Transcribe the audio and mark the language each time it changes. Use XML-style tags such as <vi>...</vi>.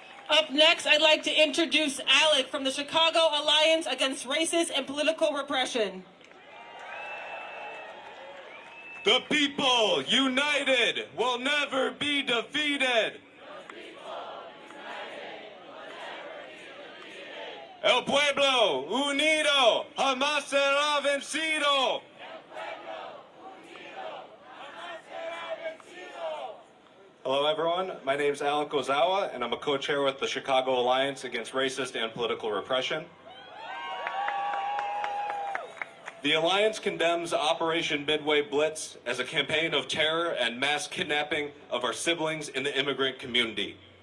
<en>Up next, I'd like to introduce Alec from the Chicago Alliance Against Racist and Political Repression. The people united will never be defeated.</en> <es>El pueblo unido jamás será vencido.</es> <en>Hello everyone, my name is Alan Kozawa and I'm a co-chair with the Chicago Alliance Against Racist and Political Repression. The Alliance condemns Operation Midway Blitz as a campaign of terror and mass kidnapping of our siblings in the immigrant community.</en>